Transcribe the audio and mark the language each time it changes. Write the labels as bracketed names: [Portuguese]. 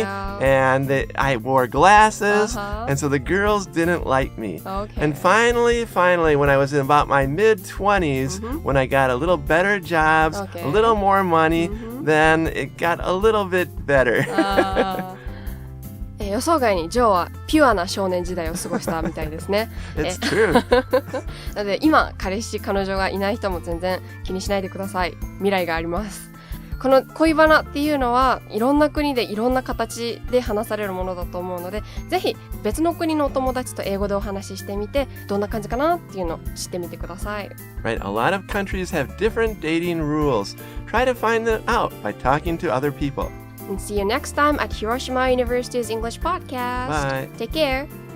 [English] Yeah. and I wore glasses, and so the girls didn't like me. Okay. And finally, when I was in about my mid-20s, when I got a little better jobs, Okay. a little more money, then it got a little bit better. [Japanese] 予想外にジョーはピュアな少年時代を過ごしたみたいですね。 [English] It's true. [Japanese] なので今彼女がいない人も全然気にしないでください。未来があります。この恋バナっていうのはいろんな国でいろんな形で話されるものだと思うので、ぜひ別の国のお友達と英語でお話ししてみて、どんな感じかなっていうのを知ってみてください。 [English] Right, a lot of countries have different dating rules. Try to find them out by talking to other people. And see you next time at Hiroshima University's English Podcast. Bye. Take care.